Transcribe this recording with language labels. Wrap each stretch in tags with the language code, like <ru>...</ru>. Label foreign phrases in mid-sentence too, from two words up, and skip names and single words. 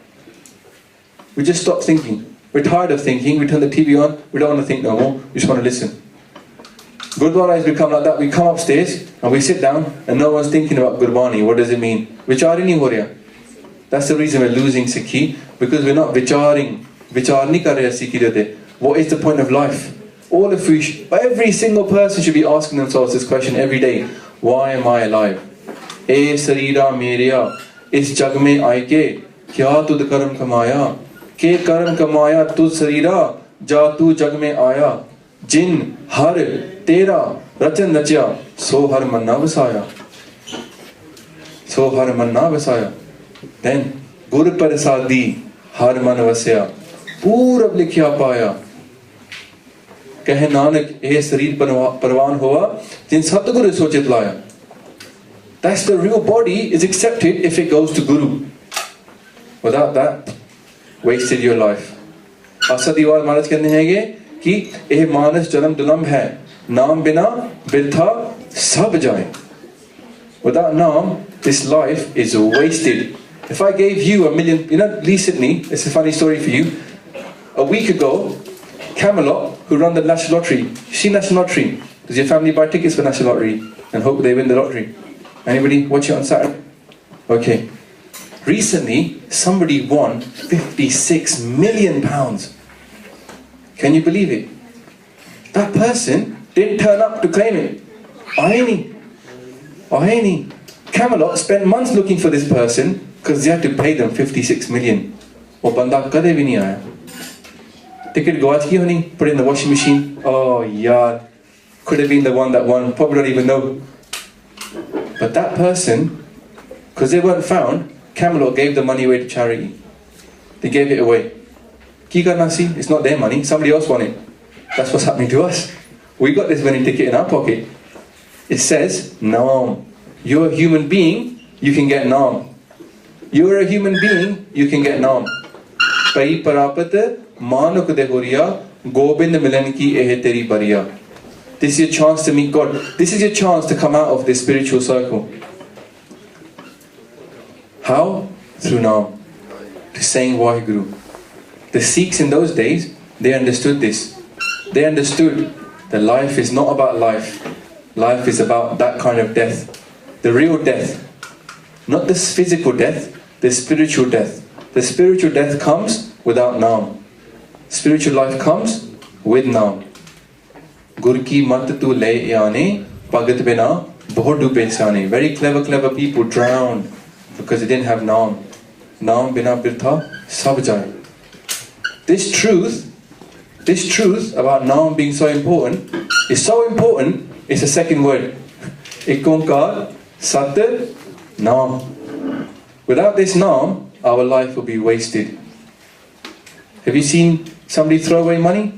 <en>We just stop thinking. We're tired of thinking, we turn the TV on, we don't want to think no more, we just want to listen. Gurdwara has become like that. We come upstairs and we sit down and no one's thinking about Gurbani. What does it mean?</en> <pa>ਵਿਚਾਰ ਨਹੀਂ ਹੋ ਰਿਹਾ.</pa> <en>That's the reason we're losing Sikhi, because we're not vicharing.</en> <pa>ਵਿਚਾਰ ਨਹੀਂ ਕਰ ਰਹੇ ਸਿੱਖੀ ਜਾਤੇ.</pa> <en>What is the point of life? Every single person should be asking themselves this question every day. Why am I alive?</en> <pa>ਏ ਸਰੀਰਾ ਮੇਰਿਆ, ਇਸ ਜਗ ਮਹਿ ਆਇਕੈ, ਕਿਆ ਤੁਧੁ ਕਰਮ ਕਮਾਇਆ? ਕਿ ਕਰਮ ਕਮਾਇਆ ਤੁਧੁ ਸਰੀਰਾ, ਜਾ ਤੂ ਜਗ ਮਹਿ ਆਇਆ. ਜਿਨਿ ਹਰਿ ਤੇਰਾ ਰਚਨੁ ਰਚਿਆ, ਸੋ ਹਰਿ ਮਨਿ ਵਸਾਇਆ. ਸੋ ਹਰਿ ਮਨਿ ਵਸਾਇਆ. Then ਗੁਰ ਪਰਸਾਦੀ, ਹਰਿ ਮਨਿ ਵਸਿਆ, ਪੂਰਬਿ ਲਿਖਿਆ ਪਾਇਆ. ਕਹੈ ਨਾਨਕੁ, ਏਹੁ ਸਰੀਰੁ ਪਰਵਾਣੁ ਹੋਆ, ਜਿਨਿ ਸਤਿਗੁਰ ਸਿਉ ਚਿਤੁ ਲਾਇਆ.</pa> <en>That's the real body is accepted if it goes to Guru. Without that, wasted your life.</en> <hi>Asadiwal Maharaj कहते हैं कि यह मानस जन्म दुलम्भ है, नाम बिना बिरथा सब जाए.</hi> <en>Without Naam, this life is wasted. If I gave you $1 million, recently, it's a funny story for you. A week ago, Camelot, who run the National Lottery, you see National Lottery? Does your family buy tickets for National Lottery and hope they win the lottery? Anybody watch it on Saturday? Okay. Recently, somebody won £56 million. Can you believe it? That person didn't turn up to claim it. Ahini. Camelot spent months looking for this person because they had to pay them 56 million.</en> <pa>ਔਰ ਬੰਦਾ ਕਦੇ ਵੀ ਨਹੀਂ ਆਇਆ. ਟਿਕਟ ਗਵਾਚ ਗੀ ਹੋਣੀ,</pa> <en>put it in the washing machine. Oh yaar, could have been the one that won, probably don't even know. But that person, because they weren't found, Camelot gave the money away to charity. They gave it away.</en> <pa>ਕੀ ਕਰਨਾ ਸੀ?</pa> <en>It's not their money, somebody else won it. That's what's happening to us. We got this winning ticket in our pocket. It says, Naam. You're a human being, you can get Naam. You're a human being, you can get Naam.</en> <pa>ਭਈ ਪਰਾਪਤਿ ਮਾਨੁਖ ਦੇਹੁਰੀਆ, ਗੋਬਿੰਦ ਮਿਲਣ ਕੀ ਇਹ ਤੇਰੀ ਬਰੀਆ.</pa> <en>This is your chance to meet God. This is your chance to come out of this spiritual circle. How? Through Naam. To saying Waheguru. The Sikhs in those days, they understood this. They understood that life is not about life. Life is about that kind of death. The real death. Not this physical death, the spiritual death. The spiritual death comes without Naam. Spiritual life comes with Naam.</en> <pa>ਗੁਰ ਕੀ ਮਤਿ ਤੂੰ ਲੇਹਿ ਇਆਨੇ, ਭਗਤਿ ਬਿਨਾ ਬਹੁ ਡੂਬੇ ਸਿਆਨੇ.</pa> <en>Very clever people drowned because they didn't have Naam.</en> <pa>ਨਾਮ ਬਿਨਾ ਬਿਰਥਾ ਸਭ ਜਾਇ.</pa> <en>This truth about Naam being so important is so important, it's a second word.</en> <pa>ਇਕੋਂਕਾਰ ਸਤਿ ਨਾਮੁ.</pa> <en>Without this Naam, our life will be wasted. Have you seen somebody throw away money?</en>